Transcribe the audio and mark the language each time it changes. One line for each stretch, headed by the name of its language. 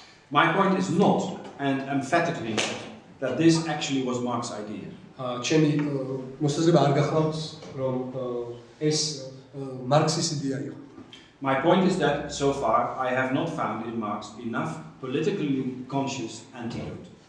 English: My point is not, and emphatically not, that this actually was Marx's idea.
Georgian: ჩემი მოსაზრება არ გახლავს რომ ეს მარქსის იდეა იყო.
English: My point is that so far I have not found in Marx enough politically conscious antidote.